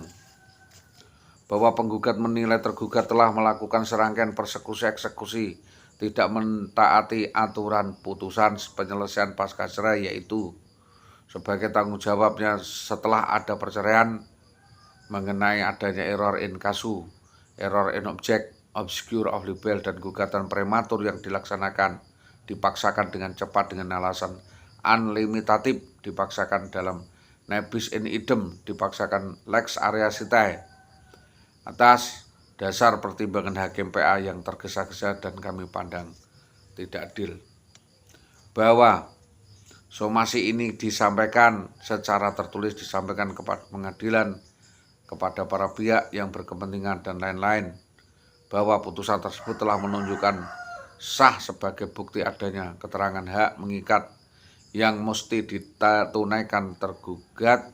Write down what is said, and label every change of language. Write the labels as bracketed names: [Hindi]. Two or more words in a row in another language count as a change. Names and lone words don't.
[Indonesian] Bahwa penggugat menilai tergugat telah melakukan serangkaian persekusi-eksekusi, tidak mentaati aturan putusan penyelesaian pasca cerai, yaitu sebagai tanggung jawabnya setelah ada perceraian mengenai adanya [Latin] error in casu, error in object, obscure of libel, [Indonesian] dan gugatan prematur yang dipaksakan dengan cepat dengan alasan unlimitatif, dipaksakan dalam [Latin] nebis in idem, [Indonesian] dipaksakan [Latin] lex area sitae, [Indonesian] atas dasar pertimbangan hakim PA yang tergesa-gesa dan kami pandang tidak adil. Bahwa somasi ini disampaikan secara tertulis, disampaikan kepada pengadilan, kepada para pihak yang berkepentingan dan lain-lain, bahwa putusan tersebut telah menunjukkan sah sebagai bukti adanya keterangan hak mengikat yang mesti ditunaikan tergugat.